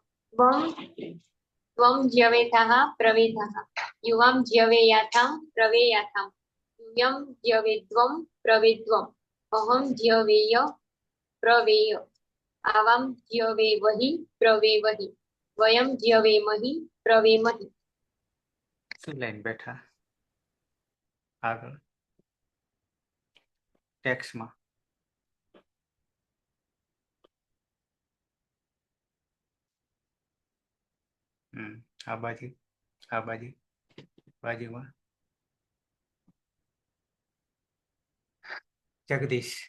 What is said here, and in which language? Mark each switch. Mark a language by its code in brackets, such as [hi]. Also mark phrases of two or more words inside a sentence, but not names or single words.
[sa] त्वं ज्यवेथाः प्रवेथाः युवां ज्यवेयातां प्रवेयातां यूयं ज्यवेद्वं प्रवेद्वम् अहं ज्यवेय प्रवेय आवां ज्यवेवहि प्रवेवहि वयं ज्यवेमहि प्रवेमहि [gu] શું લાઈન બેઠા આગળ ટેક્સ્ટમાં આ બાજુમાં જગદીશ